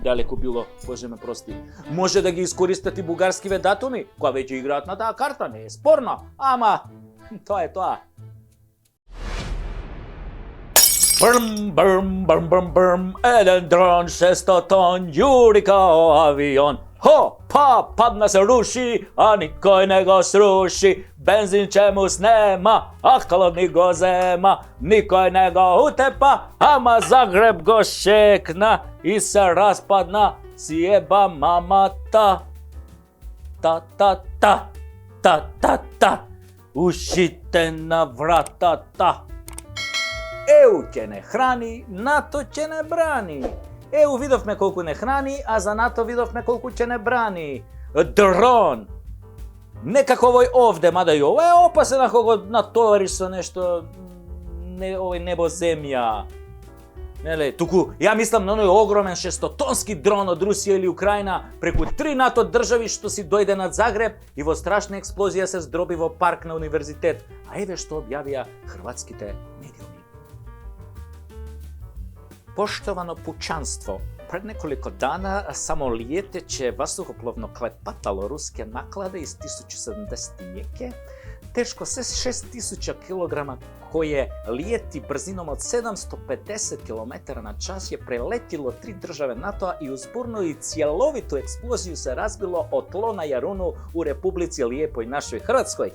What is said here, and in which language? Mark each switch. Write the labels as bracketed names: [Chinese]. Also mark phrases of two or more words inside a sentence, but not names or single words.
[Macedonian] далеко било, Боже ме прости. Може да ги искористат и бугарскиве датуми, кои веќе играат на таа карта, не е спорно, ама тоа е тоа. Брм, брм, брм, брм, брм, еден дрон, 600 тон, јури као авион. Хо, па, падна се руши, а никој не го сруши, бензин чемус нема, а хладни го зема, никој не го утепа, ама Загреб го шекна и се распадна, сјеба мама та. Та, та, та, та, та, та, ушите на врата та. EU ќе не храни, НАТО ќе не брани. EU видовме колку не храни, а за НАТО видовме колку ќе не брани. Дрон! Некако овој овде, мада и ова е опасен ако го натовариш со нешто, овој небо земја. Неле, туку ја мислам на оној огромен 600-тонски дрон од Русија или Украина преку 3 НАТО држави што си дојде над Загреб и во страшна експлозија се здроби во парк на универзитет. А еве што објавија хрватските медиуми. [Croatian] Poštovano pučanstvo, pred nekoliko dana samolijeteće vazduhoplovno klepatalo ruske naklade iz 1070 teško 6000 kg koje lijeti brzinom od 750 km na čas je preletilo 3 države NATO-a i uz burnu i cjelovitu eksploziju se razbilo o tlo na Jarunu u Republici Lijepoj našoj Hrvatskoj.